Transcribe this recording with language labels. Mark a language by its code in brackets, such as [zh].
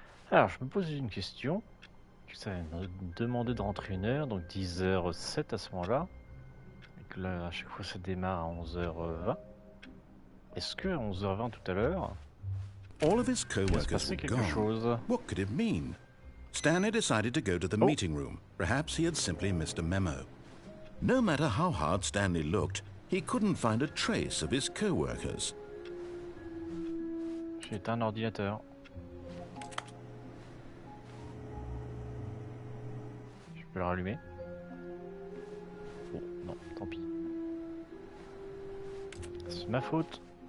[fr] Alors, je me pose une question. Ça m'a demandé de rentrer 1h, donc 10h07 à ce moment-là. Et que là, à chaque fois, ça démarre à 11h20. Est-ce que à 11h20 tout à l'heure, [en] all of his co-workers were gone? What could it mean? Stanley decided to go to the meeting room. Perhaps he had simply missed a memo. No matter how hard Stanley looked, he couldn't find a trace of his co-workers. [fr] J'ai éteint l'ordinateur. Je peux le rallumer? Bon, non, tant pis. C'est ma faute.